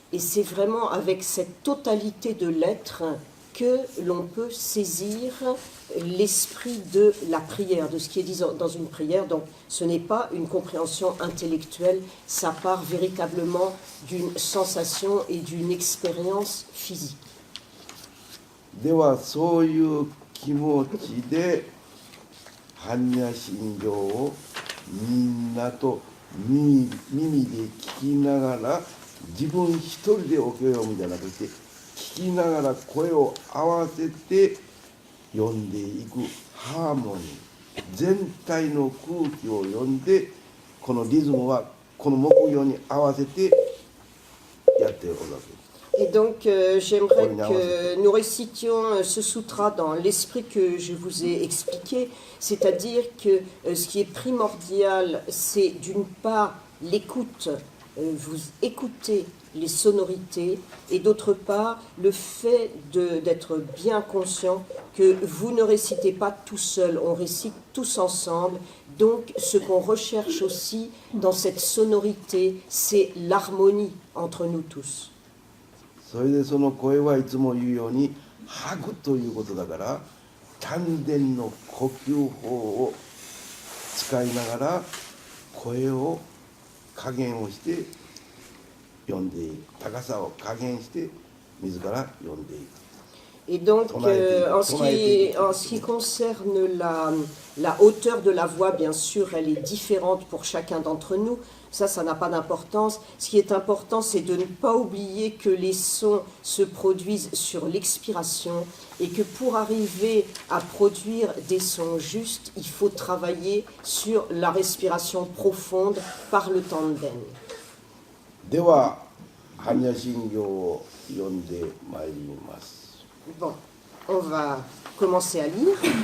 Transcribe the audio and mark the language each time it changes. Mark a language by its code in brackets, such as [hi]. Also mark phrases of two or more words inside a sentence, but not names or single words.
[fr] Et c'est vraiment avec cette totalité de l'être que l'on peut saisir l'esprit de la prière, de ce qui est dit dans une prière. Donc ce n'est pas une compréhension intellectuelle, ça part véritablement d'une sensation et d'une expérience physique. [ja] ではそういう気持ちで般若心経をみんなと耳で聞きながら、自分一人でお経を読むんじゃなくて、聞きながら声を合わせて読んでいくハーモニー、全体の空気を読んで、このリズムはこの目標に合わせてやっておるわけです。 [fr] Et donc, j'aimerais que nous récitions ce sutra dans l'esprit que je vous ai expliqué, c'est-à-dire que ce qui est primordial, c'est d'une part l'écoute, vous écoutez les sonorités, et d'autre part le fait d'être bien conscient que vous ne récitez pas tout seul, on récite tous ensemble. Donc, ce qu'on recherche aussi dans cette sonorité, c'est l'harmonie entre nous tous. [ja] それでその声はいつも言うように吐くということだから、丹田の呼吸法を使いながら声を加減をして読んでいく、高さを加減して自ら読んでいく。 [fr] Et donc, en ce qui concerne la hauteur de la voix, bien sûr, elle est différente pour chacun d'entre nous. Ça n'a pas d'importance. Ce qui est important, c'est de ne pas oublier que les sons se produisent sur l'expiration et que pour arriver à produire des sons justes, il faut travailler sur la respiration profonde par le tanden. [ja] では、般若心経を読んでまいります。 [fr] Bon, on va commencer à lire.